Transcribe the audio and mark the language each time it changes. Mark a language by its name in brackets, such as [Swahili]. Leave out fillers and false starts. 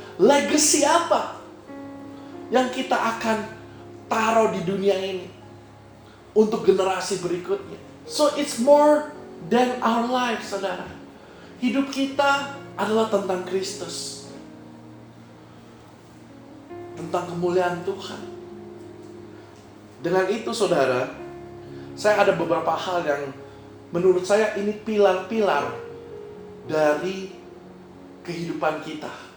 [Indonesian] Legacy apa yang kita akan taruh di dunia ini untuk generasi berikutnya? [English] So it's more than our life, saudara. [Indonesian] Hidup kita adalah tentang Kristus, tentang kemuliaan Tuhan. Dengan itu, saudara, saya ada beberapa hal yang menurut saya ini pilar-pilar dari kehidupan kita.